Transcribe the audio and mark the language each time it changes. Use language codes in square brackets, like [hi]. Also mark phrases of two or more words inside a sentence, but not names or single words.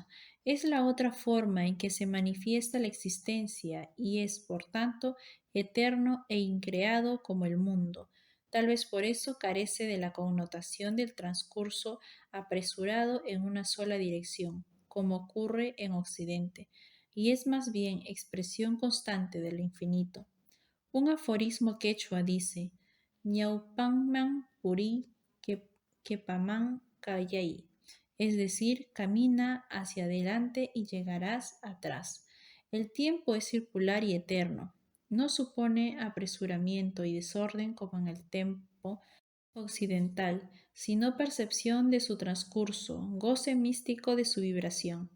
[es] Es la otra forma en que se manifiesta la existencia y es, por tanto, eterno e increado como el mundo. Tal vez por eso carece de la connotación del transcurso apresurado en una sola dirección, como ocurre en Occidente, y es más bien expresión constante del infinito. Un aforismo quechua dice: [qu] Ñaupanman puri kepaman kayai, [es] es decir, camina hacia adelante y llegarás atrás. El tiempo es circular y eterno. No supone apresuramiento y desorden como en el tiempo occidental, sino percepción de su transcurso, goce místico de su vibración.